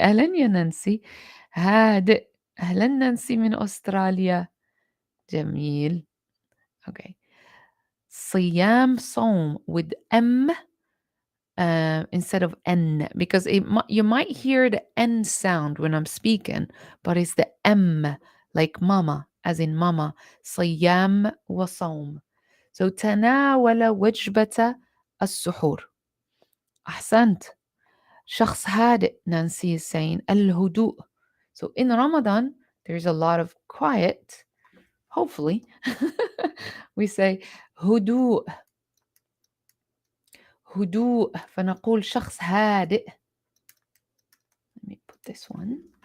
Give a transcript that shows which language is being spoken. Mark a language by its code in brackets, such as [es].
[ar] أهلا يا نانسي. هادئ. أهلا نانسي من أستراليا. جميل. Okay. صيام, صوم [en] with M instead of N, because you might hear the N sound when I'm speaking, but it's the M, like mama, as in mama. [ar] صيام وصوم. So تناول وجبة السحور. أحسنت. شخص هادئ, [en] Nancy is saying. [ar] الهدوء. [en] So in Ramadan, there's a lot of quiet, hopefully. We say هدوء. [ar] هدوء, فنقول شخص هادئ. [en] Let me put this one.